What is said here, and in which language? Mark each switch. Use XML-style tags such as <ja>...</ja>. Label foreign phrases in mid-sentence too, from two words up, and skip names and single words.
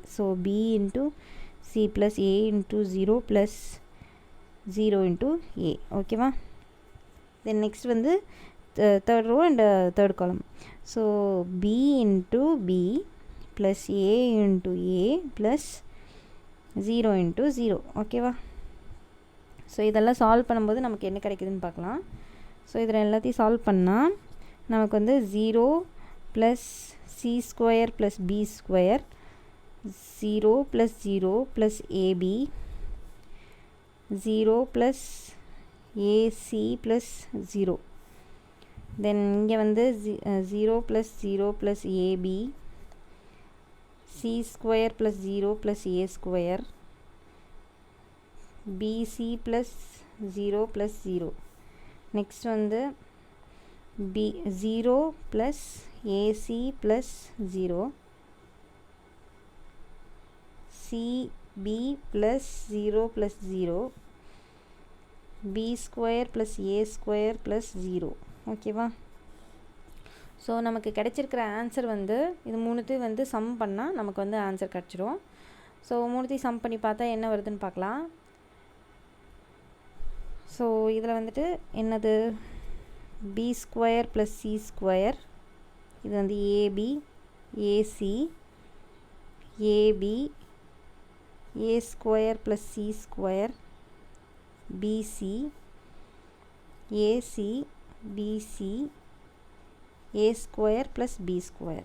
<en>So B into C plus A into 0 plus 0 into A, okay va? Then next வந்து third row and third column. So B into B plus A into A plus 0 into 0,</en> <ta>ஓகேவா? ஸோ இதெல்லாம் சால்வ் பண்ணும்போது நமக்கு என்ன கிடைக்குதுன்னு பார்க்கலாம். ஸோ இதில் எல்லாத்தையும் சால்வ் பண்ணால் நமக்கு வந்து</ta> <en>0 plus C square plus B square 0 plus 0 plus AB 0 plus AC plus 0. தென்</en> <ta>இங்கே வந்து</ta> <en>0 plus 0 plus AB C square plus 0 plus A square BC plus 0 plus 0. Next வந்து 0 plus AC plus 0 CB plus 0 plus 0 B square plus A square plus 0,</en> <ta>ஓகேவா? ஸோ நமக்கு கிடைச்சிருக்கிற ஆன்சர் வந்து இது மூணுத்தையும் வந்து சம் பண்ணால் நமக்கு வந்து ஆன்சர் கிடச்சிரும். ஸோ மூணுத்தையும் சம் பண்ணி பார்த்தா என்ன வருதுன்னு பார்க்கலாம். ஸோ இதில் வந்துட்டு என்னது,</ta> <en>B square plus C square,</en> <ta>இது வந்து</ta> <en>AB AC AB a square plus c square bc ac bc a square plus b square.</en>